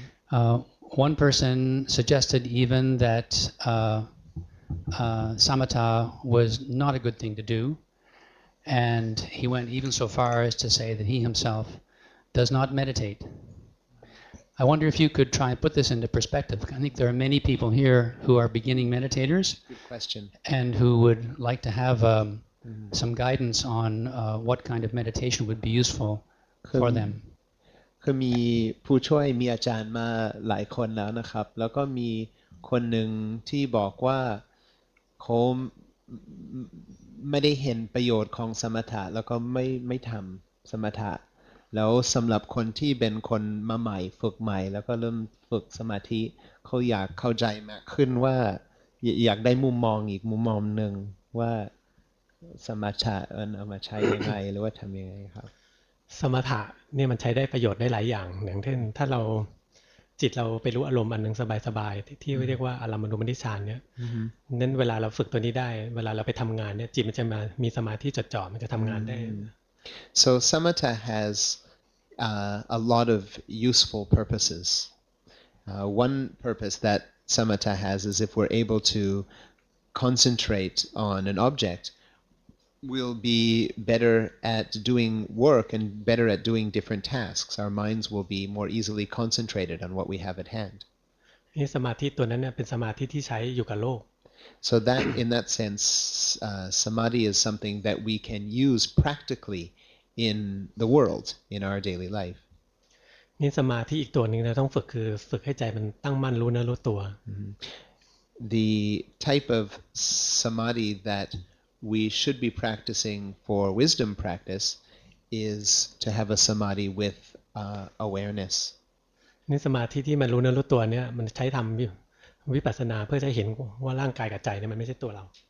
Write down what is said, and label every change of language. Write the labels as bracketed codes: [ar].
[en] One person suggested even that samatha was not a good thing to do, and he went even so far as to say that he himself does not meditate. I wonder if you could try and put this into perspective. I think there are many people here who are beginning meditators. Good question. And who would like to have some guidance on what kind of meditation would be useful for them. [th] คือมีผู้ช่วยมีอาจารย์มาหลายคนแล้วนะครับแล้วก็มีคนหนึ่งที่บอกว่าเขาไม่ได้เห็นประโยชน์ของสมถะแล้วก็ไม่ทำสมถะแล้วสำหรับคนที่เป็นคนมาใหม่ฝึกใหม่แล้วก็เริ่มฝึกสมาธิเขาอยากเข้าใจมากขึ้นว่าอยากได้มุมมองอีกมุมมองหนึ่งว่าสมถะเอามาใช้ยังไงหรือว่าทำยังไงครับ สมถะเนี่ยมันใช้ได้ประโยชน์ได้หลายอย่างอย่างเช่นถ้าเราจิตเราไปรู้อารมณ์อันหนึ่งสบายๆที่เรียกว่าอารมณูปนิชฌานเนี่ยนั้นเวลาเราฝึกตัวนี้ได้เวลาเราไปทำงานเนี่ยจิตมันจะมามีสมาธิจดจ่อมันจะทำงานได้ [en] So samatha has a lot of useful purposes. One purpose that samatha has is if we're able to concentrate on an object, we'll be better at doing work and better at doing different tasks. Our minds will be more easily concentrated on what we have at hand. [th] นี่สมาธิตัวนั้นเนี่ยเป็นสมาธิที่ใช้อยู่กับโลก [en] So that, in that sense, samadhi is something that we can use practically in the world, in our daily life. [th] นี่สมาธิอีกตัวหนึ่งเราต้องฝึกคือฝึกให้ใจมันตั้งมั่นรู้เนื้อรู้ตัว [en] The type of samadhi that we should be practicing for wisdom practice is to have a samadhi with awareness. [th] นี่สมาธิที่มันรู้เนื้อรู้ตัวเนี่ยมันใช้ทำวิปัสสนาเพื่อจะเห็นว่าร่างกายกับใจเนี่ยมันไม่ใช่ตัวเรา